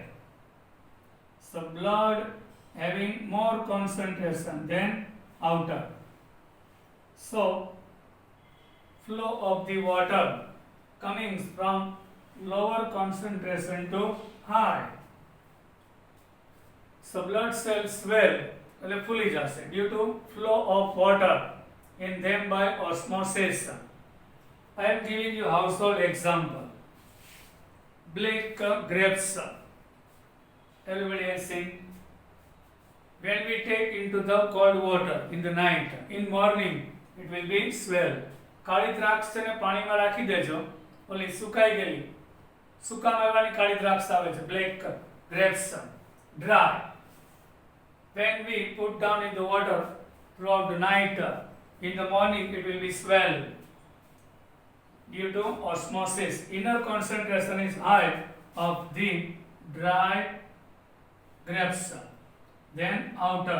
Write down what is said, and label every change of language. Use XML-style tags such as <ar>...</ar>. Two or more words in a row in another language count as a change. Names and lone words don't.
<en>So blood having more concentration than outer, so flow of the water coming from lower concentration to high, so blood cells swell,</en> <gu>એટલે ફૂલી જશે</gu> <en>due to flow of water in them by osmosis. I am giving you household example. Black grapes, everybody has seen. When we take into the cold water in the night, in morning it will be swell.</en> <gu>કાળી દ્રાક્ષ છે ને પાણીમાં રાખી દેજો, ઓલી સુકાઈ ગયેલી સૂકા મેવાની કાળી દ્રાક્ષ આવે છે,</gu> <en>black grapes, dry. When we put down in the water throughout the night, in the morning it will be swell due to osmosis. Inner concentration is high of the dry grapes than outer.</en>